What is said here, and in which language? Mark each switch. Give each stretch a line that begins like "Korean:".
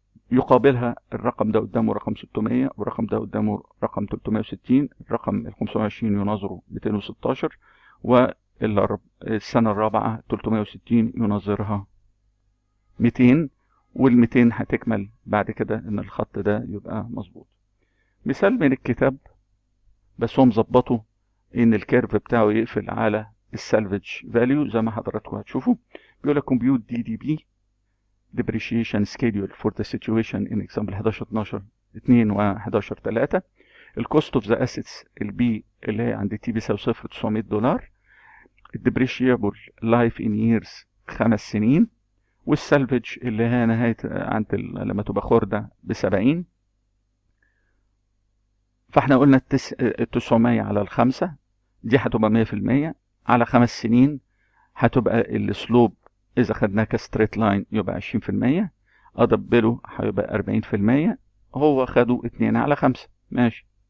Arabic: يقابلها الرقم ده قدامه رقم 600، والرقم ده قدامه رقم 360، الرقم ال 520 يناظره 216، والسنة الرابعة 360 يناظرها 200، وال200 هتكمل بعد كده ان الخط ده يبقى مظبوط. مثال من الكتاب بس هو مظبطه ان الكيرف بتاعه يقفل على السالفج فاليو زي ما حضراتكم هتشوفوا. بيقول لك
English: compute DDB depreciation schedule for the situation in example 11 12 2
Arabic: و 11 3. الكوست اوف ذا اسيتس البي اللي هي عند تي بيساوي $900، الديبريشيبل لايف ان ييرز 5 سنين، والسالفج اللي هي نهاية عند لما تبقى خردة ب70. فاحنا قلنا 900 على الخمسة دي هتبقى 100%، على 5 سنين هتبقى السلوب اذا خدناها كستريت لاين يبقى 20%، ادبله هيبقى 40%، هو خدوا 2 على 5 ماشي.